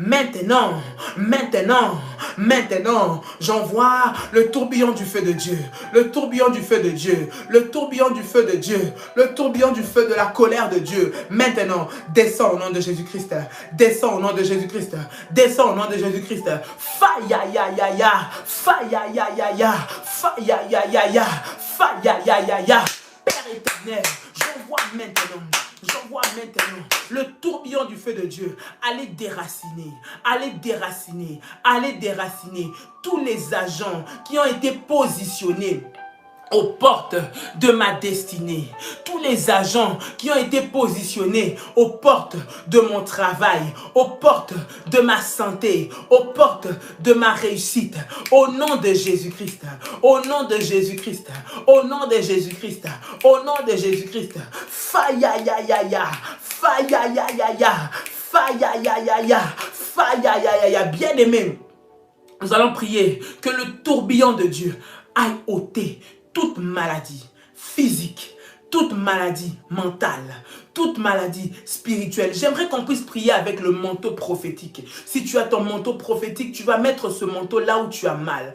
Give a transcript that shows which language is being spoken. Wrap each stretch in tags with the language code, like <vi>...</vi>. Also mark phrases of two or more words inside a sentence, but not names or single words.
<fr>Maintenant, j'envoie le tourbillon du feu de Dieu, le tourbillon du feu de Dieu, le tourbillon du feu de Dieu, le tourbillon du feu de la colère de Dieu. Maintenant, descends au nom de Jésus-Christ, descends au nom de Jésus-Christ, descends au nom de Jésus-Christ. Faya ya ya ya, faya ya ya ya, faya ya ya ya, faya ya ya ya. Père éternel, j'envoie maintenant le tourbillon du feu de Dieu. Allez déraciner tous les agents qui ont été positionnés aux portes de ma destinée. Tous les agents qui ont été positionnés aux portes de mon travail, aux portes de ma santé, aux portes de ma réussite. Au nom de Jésus-Christ, au nom de Jésus-Christ, au nom de Jésus-Christ, au nom de Jésus-Christ. Faya ya ya ya, faya ya ya ya, faya ya ya ya, faya ya ya ya. Bien-aimés, nous allons prier que le tourbillon de Dieu aille ôter toute maladie physique, toute maladie mentale, toute maladie spirituelle. J'aimerais qu'on puisse prier avec le manteau prophétique. Si tu as ton manteau prophétique, tu vas mettre ce manteau là où tu as mal.</fr>